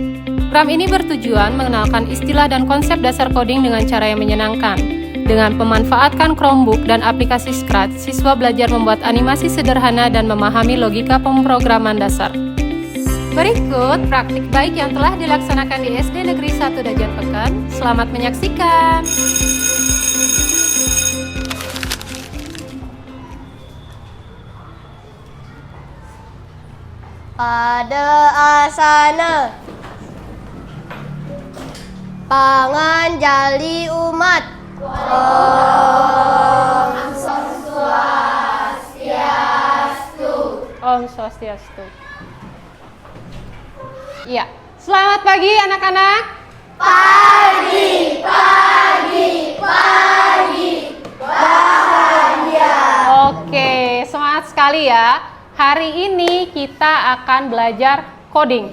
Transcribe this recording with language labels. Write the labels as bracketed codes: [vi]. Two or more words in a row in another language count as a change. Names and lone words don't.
[id] Program ini bertujuan mengenalkan istilah dan konsep dasar coding dengan cara yang menyenangkan. Dengan pemanfaatkan Chromebook dan aplikasi Scratch, siswa belajar membuat animasi sederhana dan memahami logika pemrograman dasar. Berikut praktik baik yang telah dilaksanakan di SD Negeri 1 Dajan Peken. Selamat menyaksikan. Pada asana pangan jali umat. [sa] Om Swastiastu. Om Swastiastu. [id] Iya, selamat pagi anak-anak. Pagi. Bahagia. Oke, semangat sekali ya. Hari ini kita akan belajar coding.